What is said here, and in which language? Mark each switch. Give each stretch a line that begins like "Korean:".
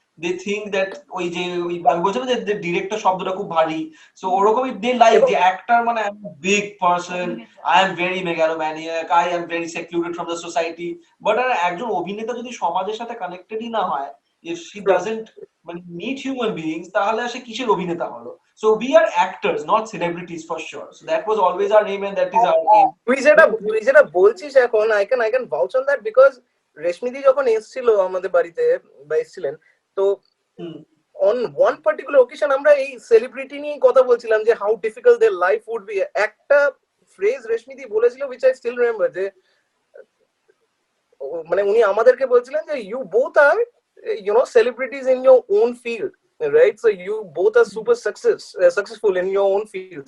English: they think that
Bangla: ওই যে আমি বলছিলাম যে ডিরেক্টর শব্দটা খুব ভারী, সো ওরকমই
English: they like the actor মানে I'm a big person, I am very megalomaniac, I am very secluded from the society, but
Bangla: একজন অভিনেতা যদি সমাজের সাথে কানেক্টেডই না হয়,
English: if she doesn't মানে meet human beings,
Bangla: তাহলে সে কিসের অভিনেতা হলো?
English: So we are actors, not celebrities for sure. So that was always our aim and that is our aim.
Bangla: তুই যেটা বলছিস এখন
English: I can vouch on that because
Bangla: রেশমিদি যখন এসেছিল আমাদের বাড়িতে বা এসেছিলেন, তো
English: on one particular occasion
Bangla: আমরা এই সেলিব্রিটি নিয়ে কথা বলছিলাম যে
English: how difficult their life would be.
Bangla: একটা ফ্রেজ রেশমিদি বলেছিল
English: which I still remember,
Bangla: যে মানে উনি আমাদেরকে বলছিলেন যে
English: you both are celebrities in your own field, right? So you both are super successful in your own field.